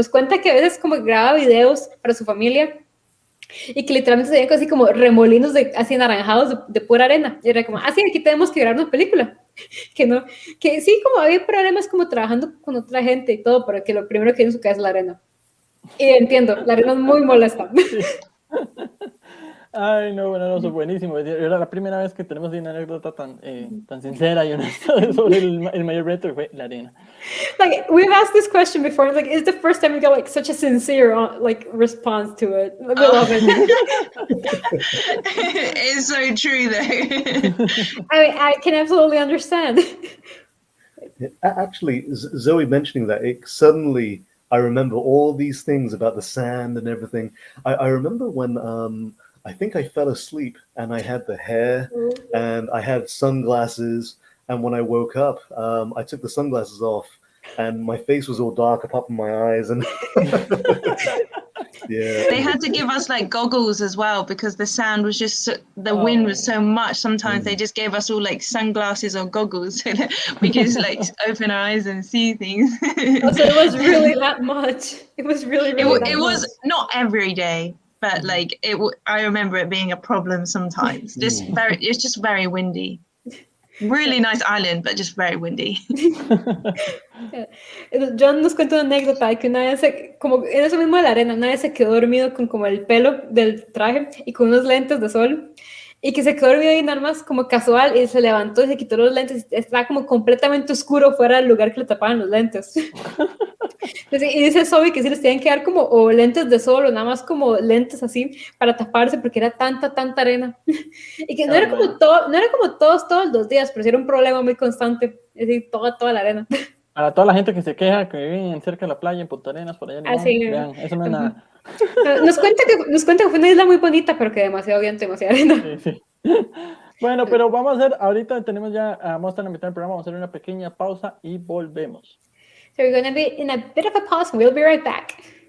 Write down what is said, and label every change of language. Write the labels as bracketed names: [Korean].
[Spanish] Nos cuenta que a veces como graba videos para su familia, y que literalmente se veían así como remolinos así anaranjados de pura arena, y era como, sí, aquí tenemos que grabar una película, que sí, como había problemas como trabajando con otra gente y todo, pero que lo primero que viene en su cabeza es la arena. Y entiendo, la arena es muy molesta. Ay, no, bueno, no, eso es buenísimo. Era la primera vez que tenemos una anécdota tan sincera y honesta sobre el mayor reto, fue la arena. [English] Like, we've asked this question before, like, it's the first time we got like such a sincere like response to it. We love it. It's so true though. I mean, I can absolutely understand. Actually, Zoe mentioning that, it suddenly I remember all these things about the sand and everything. I remember when I think I fell asleep and I had the hair and I had sunglasses, and when I woke up, I took the sunglasses off and my face was all dark apart from my eyes, and yeah. They had to give us like goggles as well because the sand was just the wind was so much. Sometimes they just gave us all like sunglasses or goggles so that we could like open our eyes and see things. Also, it was really that much. It was really that much. It was not every day, but like I remember it being a problem sometimes. It's just very windy. Really nice island, but just very windy. [Spanish] John nos cuenta una anécdota de que una vez, como en eso mismo de la arena, una vez se quedó dormido con como el pelo del traje y con unos lentes de sol, y que se quedó dormido ahí nada más como casual y se levantó y se quitó los lentes y estaba como completamente oscuro fuera del lugar que le tapaban los lentes. Entonces, y dice Zoe que sí les tienen que dar como o lentes de sol o nada más como lentes así para taparse porque era tanta arena y que no era como todo, no era como todos los días, pero sí era un problema muy constante, es decir, toda la arena. Para toda la gente que se queja que viven cerca de la playa en Punta Arenas, por allá en Limón, Así, vean, eso no es nada. nos cuenta que fue una isla muy bonita, pero que demasiado viento, demasiada arena. Sí, sí. Bueno, pero vamos a hacer, ahorita tenemos ya, vamos a estar en la mitad del programa, vamos a hacer una pequeña pausa y volvemos. [English] So we're going to be in a bit of a pause, and we'll be right back.